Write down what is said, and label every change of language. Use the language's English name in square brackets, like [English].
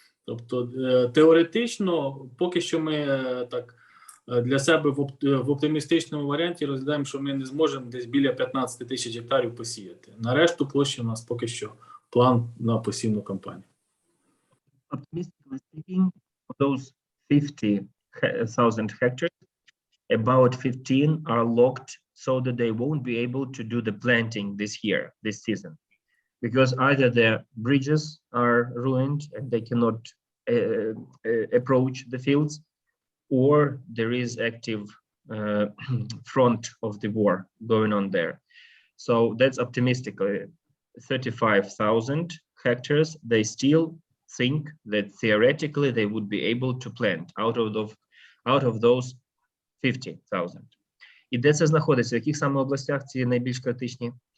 [Ukrainian] Тобто теоретично, поки що ми так для себе в оптимістичному варіанті розглядаємо, що ми не зможемо десь біля 15 тисяч гектарів посіяти. На решту площі у нас поки що план на посівну кампанію. [English] Optimistically speaking, of those 50,000 hectares, about 15 are locked so that they won't be able to do the planting this year, this season. Because either their bridges are ruined and they cannot approach the fields, or there is active front of the war going on there. So that's optimistically 35,000 hectares. They still think that theoretically they would be able to plant out of those 50,000. [Ukrainian] І де це знаходиться? В яких саме областях ці найбільш критичні?